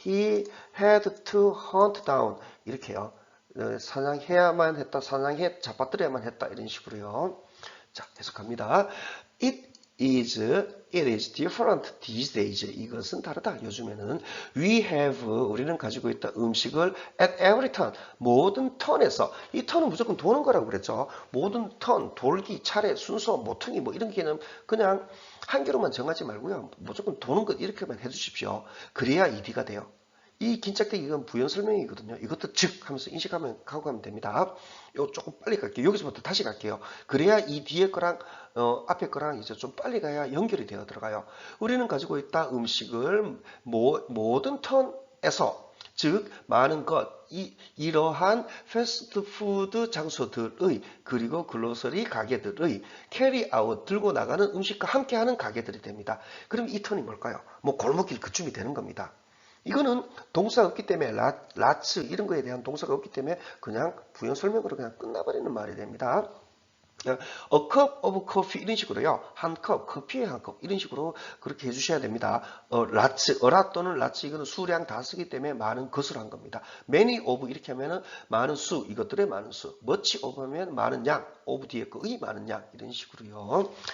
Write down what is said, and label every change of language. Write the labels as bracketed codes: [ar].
[en] He had to hunt down [ko] 이렇게요. 사냥해야만 했다, 잡아들여야만 했다 이런 식으로요. 자, 계속합니다. [en] It is different these days. [ko] 이것은 다르다. 요즘에는 우리는 가지고 있다 음식을 [en] at every turn, [ko] 모든 턴에서 이 턴은 무조건 도는 거라고 그랬죠. 모든 턴, 돌기, 차례, 순서, 모퉁이 뭐 이런 개념 그냥 한 개로만 정하지 말고요. 무조건 도는 것 이렇게만 해주십시오. 그래야 ED가 돼요. 이 긴 짝대기 이건 부연 설명이거든요. 이것도 즉 하면서 인식하면 가고 가면 됩니다. 요 조금 빨리 갈게요. 여기서부터 다시 갈게요. 그래야 이 뒤에 거랑 앞에 거랑 이제 좀 빨리 가야 연결이 되어 들어가요. 우리는 가지고 있다 음식을 모든 턴에서 즉 많은 것 이러한 패스트푸드 장소들의 그리고 글로서리 가게들의 캐리아웃 들고 나가는 음식과 함께하는 가게들이 됩니다. 그럼 이 턴이 뭘까요? 뭐 골목길 그쯤이 되는 겁니다. 이거는 동사가 없기 때문에 라츠 이런 거에 대한 동사가 없기 때문에 그냥 부연 설명으로 그냥 끝나버리는 말이 됩니다. [en] A cup of coffee [ko] 이런 식으로요. 한 컵, 커피의 한 컵 이런 식으로 그렇게 해주셔야 됩니다. 어라 또는 라츠 이거는 수량 다 쓰기 때문에 많은 것을 한 겁니다. [en] many of [ko] 이렇게 하면은 많은 수 이것들의 많은 수 [en] much of [ko] 하면 많은 양 of 뒤에 거의 많은 양 이런 식으로요.